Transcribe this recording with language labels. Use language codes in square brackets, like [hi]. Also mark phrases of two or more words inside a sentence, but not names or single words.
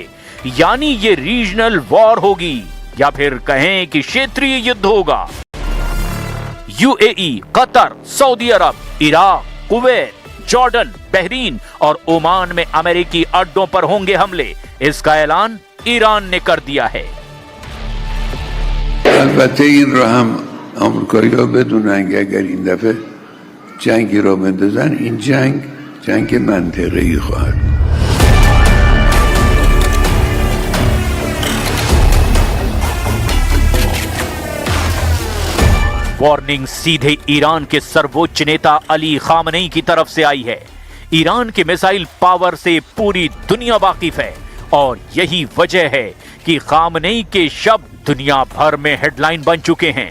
[hi] यानी ये [en] regional war [hi] होगी या फिर कहें कि क्षेत्रीय युद्ध होगा। यूएई, कतर, सऊदी अरब, इराक, कुवैत, जॉर्डन, बहरीन और ओमान में अमेरिकी अड्डों पर होंगे हमले। इसका ऐलान ईरान ने कर दिया है। [fa] البته این رو هم آمریکایی‌ها بدونن که اگر این دفعه جنگی رو بندازن این جنگ منطقه‌ای خواهد بود. [hi] वार्निंग सीधे ईरान के सर्वोच्च नेता अली खामनेई की तरफ से आई है। ईरान के [en] missile power [hi] से पूरी दुनिया वाकिफ है और यही वजह है कि खामनेई के शब्द दुनिया भर में हेडलाइन बन चुके हैं।